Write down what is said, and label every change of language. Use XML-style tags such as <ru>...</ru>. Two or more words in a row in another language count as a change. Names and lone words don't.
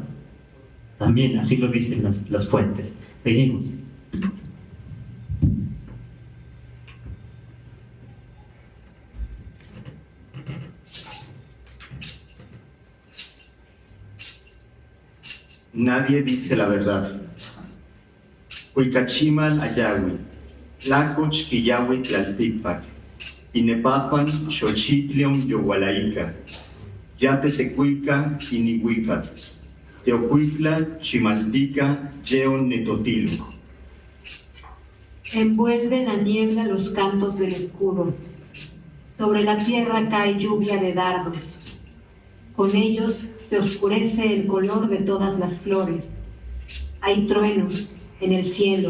<es>También así lo dicen las fuentes. Seguimos. Nadie dice la verdad.</es> <nah>Huicachimal ayahui, tlacoch quiyahui tlalticpac, inepapan xochitlion yohualaica, yatetecuica inihuicat, teocuitla chimaltica yeon netotilo.</nah> <es>Envuelve la niebla los cantos del escudo. Sobre la tierra cae lluvia de dardos. Con ellos se oscurece el color de todas las flores. Hay truenos en el cielo.</es>